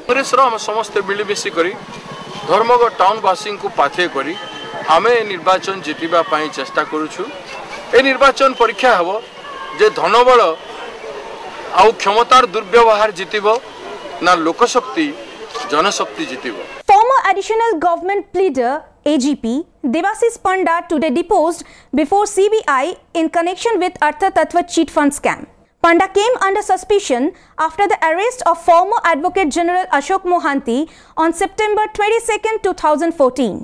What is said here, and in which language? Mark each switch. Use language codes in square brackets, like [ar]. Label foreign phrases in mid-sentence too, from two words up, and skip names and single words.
[or] କଂଗ୍ରେସ ସମସ୍ତ ମିଳିମିଶି କରି ଧର୍ମଗଡ଼ ଟାଉନବାସୀ କୁ ପାଖେ କରି ଆମେ ନିର୍ବାଚନ ଜିତିବା ଚେଷ୍ଟା କରୁଛୁ। ଏ ନିର୍ବାଚନ ପରୀକ୍ଷା ହେବ ଯେ ଧନବଳ ଆଉ କ୍ଷମତାର ଦୁର୍ବ୍ୟବହାର ଜିତିବ ନା ଲୋକଶକ୍ତି ଜନଶକ୍ତି ଜିତିବ। [en] Former additional government pleader AGP Devashish Panda today deposed before CBI in connection with Artha Tattva cheat fund scam. Panda came under suspicion after the arrest of former Advocate General Ashok Mohanty on September 22, 2014.